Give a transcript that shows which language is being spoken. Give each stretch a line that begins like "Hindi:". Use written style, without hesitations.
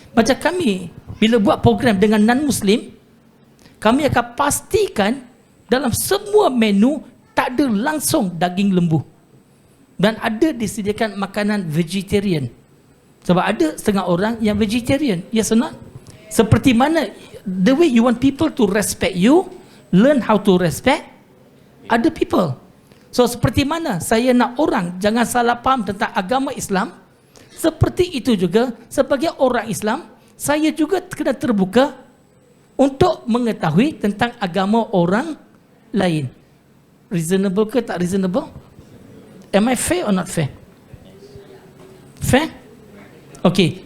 Malay: Macam kami, bila buat program dengan non-Muslim, kami akan pastikan dalam semua menu tak ada langsung daging lembu. Dan ada disediakan makanan vegetarian. Sebab ada setengah orang yang vegetarian.
English: Yes or not?
Malay: Seperti mana,
English: the way you want people to respect you, learn how to respect other people.
Malay: So seperti mana saya nak orang jangan salah faham tentang agama Islam, seperti itu juga sebagai orang Islam, saya juga kena terbuka untuk mengetahui tentang agama orang lain.
English: Reasonable
Malay: ke tak
English: reasonable? Am I fair or not fair? Fair? Okay.